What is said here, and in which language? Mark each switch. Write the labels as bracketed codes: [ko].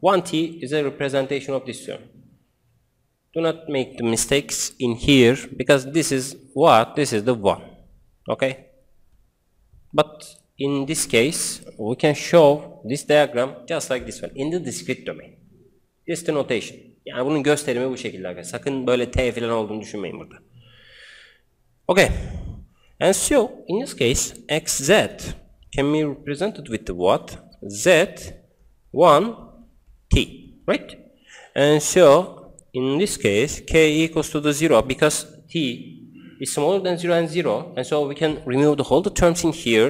[en] 1t is a representation of this term. Do not make the mistakes in here, because this is what? This is the 1. Okay? But in this case, we can show this diagram just like this one, in the discrete domain. This is the notation. [tr] Yani bunun gösterimi bu şekilde arkadaşlar. Sakın böyle t falan olduğunu düşünmeyin burada. [en] Okay. And so, in this case, xz can be represented with the what? Z 1 t, right? And so, in this case, k equals to the 0 because t is smaller than 0 and 0, and so we can remove the whole the terms in here.